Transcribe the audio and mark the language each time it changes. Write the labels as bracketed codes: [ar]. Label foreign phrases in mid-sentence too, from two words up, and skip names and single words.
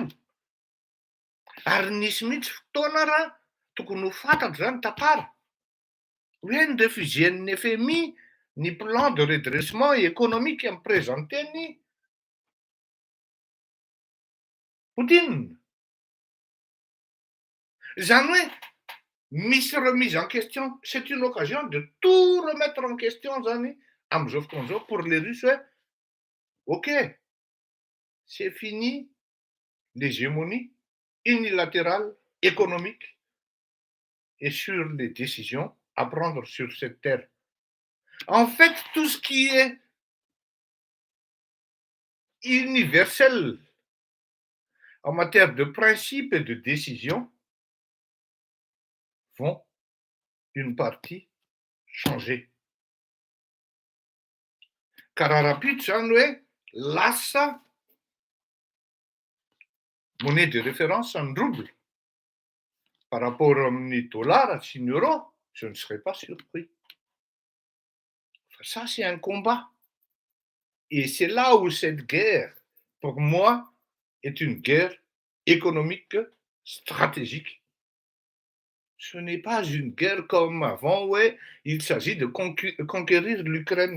[mg] Ary nisy mihitsy fotoana raha tokony ho fantatra zany tantara hoe ny refugien'ny FMI, ny [fr] plan de redressement économique [mg] amin'ny présenté-ny Poutine. Zany hoe misy [fr] remise en question, c'est une occasion de tout remettre en question [mg] zany amin'izao fotoana izao [fr] pour les Russes hoe ok, c'est fini l'hégémonie unilatérale économique et sur les décisions à prendre sur cette terre. En fait, tout ce qui est universel en matière de principes et de décisions vont une partie changer. [mg] Kararapitso zany hoe lasa [fr] monnaie de référence en rouble par rapport [mg] amin'ny dollar sy ny euro, [fr] je ne serais pas surpris. Ça, c'est un combat. Et c'est là où cette guerre, pour moi, est une guerre économique stratégique. Ce n'est pas une guerre comme avant où il s'agit de conquérir l'Ukraine.